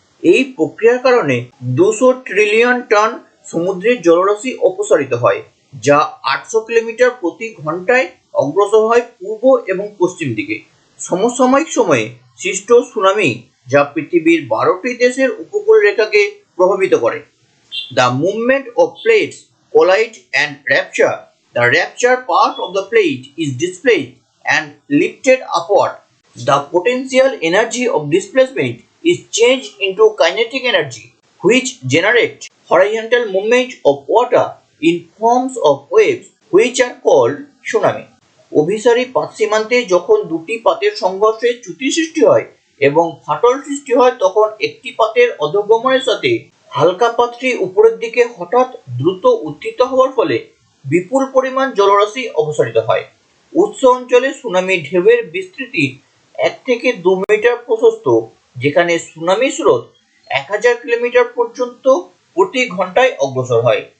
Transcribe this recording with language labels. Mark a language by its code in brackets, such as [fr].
[bn] এই প্রক্রিয়ার কারণে 200 ট্রিলিয়ন টন সমুদ্রের জলরাশি অপসারিত হয়, যা 800 কিলোমিটার প্রতি ঘন্টায় অগ্রসর হয় পূর্ব এবং পশ্চিম দিকে। সমসাময়িক সময়ে সৃষ্ট সুনামি, যা পৃথিবীর 12টি দেশের উপকূল রেখাকে প্রভাবিত করে। [en] The movement of plates collide and rupture. The rupture part of the plate is displaced and lifted upward. The potential energy of displacement is changed into kinetic energy, which generates horizontal movement of water in forms of waves, which are called tsunami. [bn] অভিসারী পাত সীমান্তে যখন দুটি পাতের সংঘর্ষে চ্যুতি সৃষ্টি হয় এবং ফাটল সৃষ্টি হয়, তখন একটি পাতের অধঃগমনের সাথে হালকা পাতটি উপরের দিকে হঠাৎ দ্রুত উত্থিত হওয়ার ফলে বিপুল পরিমাণ জলরাশি অপসারিত হয়। উৎস অঞ্চলে সুনামি ঢেউয়ের বিস্তৃতি 1 থেকে 2 মিটার প্রশস্ত, যেখানে সুনামি স্রোত 1000 কিলোমিটার পর্যন্ত প্রতি ঘন্টায় অগ্রসর হয়।